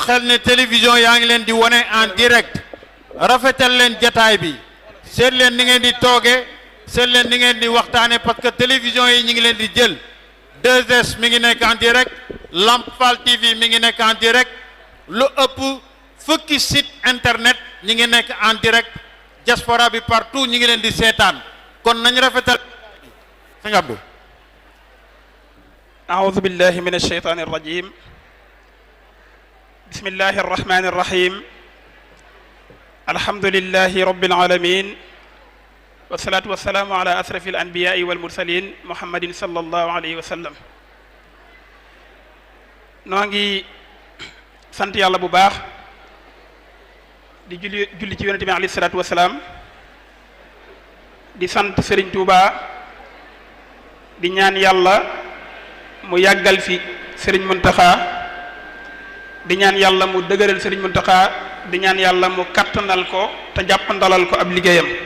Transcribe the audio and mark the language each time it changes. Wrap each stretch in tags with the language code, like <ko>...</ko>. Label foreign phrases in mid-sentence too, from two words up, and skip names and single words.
<wo>xel ne télévision yaa ngi leen di wone</wo> <fr>en direct</fr> <wo>rafetal leen jataay bi seet leen ni ngeen di tooge seet leen ni ngeen di waxtaane</wo> <fr>parce que</fr> <wo>télévision yi ñi ngi leen di jël 2S mi ngi nekk</wo> <fr>en direct</fr> <wo>Lamp Fall TV mi ngi nekk</wo> <fr>en direct</fr> <wo>lu ëpp fukki</wo> <fr>site internet</fr> <wo>ñi ngi nekk</wo> <fr>en direct</fr> <wo>diaspora bi partout ñi ngi leen di seetaan kon nañ rafetal sëñ Abdou</wo> <ar>أعوذ بالله من الشيطان الرجيم بسم الله الرحمن الرحيم الحمد لله رب العالمين والصلاة والسلام على أشرف الأنبياء والمرسلين محمد صلى الله عليه وسلم</ar> <wo>noo ngi sant yàlla bu baax di julli ci yonent bi</wo> <ar>عليه الصلاة والسلام</ar> <wo>di sant Serigne Touba di ñaan yàlla mu yàggal fi Serigne Mountakha di ñaan yàlla mu dëgëral Serigne Mountakha di ñaan yàlla mu kattanal ko te jàppandalal ko ab liggéeyam</wo>